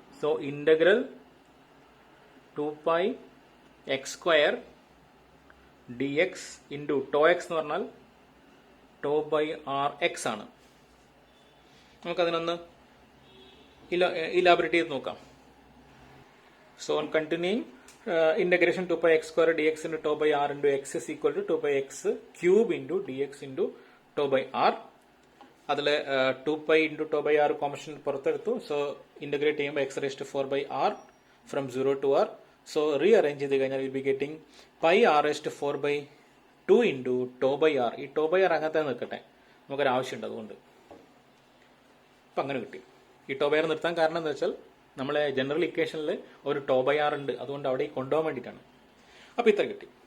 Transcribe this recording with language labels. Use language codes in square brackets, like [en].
[ml] So integral 2πx² dx into to X എന്ന് പറഞ്ഞാൽ to by R X ആണ്. നമുക്കതിനൊന്ന് elaborate ചെയ്ത് നോക്കാം. [en] So on continuing integration 2πx² dx into tau by r into x is equal to 2πx³ into dx into tau by r. [ml] അതിൽ 2π into tau by r common പുറത്തെടുത്തു. So integrate ചെയ്യുമ്പോൾ [en] x raised to 4/r from 0 to r. [ml] So rearrange ചെയ്ത് കഴിഞ്ഞാൽ [en] Will be getting π r raised to 4/2 into tau by r. [ml] ഈ tau by r അങ്ങനത്തെ നിൽക്കട്ടെ, നമുക്കൊരു ആവശ്യമുണ്ട്, അതുകൊണ്ട് അപ്പം അങ്ങനെ കിട്ടി. ഈ tau by r നിർത്താൻ കാരണം എന്താ വെച്ചാൽ നമ്മളെ ജനറൽ ഇക്വേഷനിൽ ഒരു ടോ ബൈ ആർ ഉണ്ട്, അതുകൊണ്ട് അവിടെ കൊണ്ടുപോകാൻ വേണ്ടിയിട്ടാണ്. അപ്പൊ ഇത്ര കിട്ടി.